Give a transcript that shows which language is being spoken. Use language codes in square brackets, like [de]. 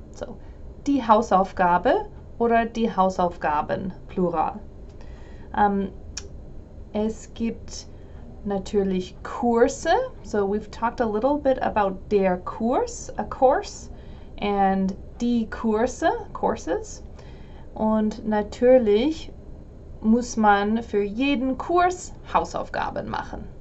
[de] So die Hausaufgabe oder die Hausaufgaben, Plural. Es gibt natürlich Kurse. [en] So we've talked a little bit about der Kurs, a course, and die Kurse, courses. [de] Und natürlich muss man für jeden Kurs Hausaufgaben machen.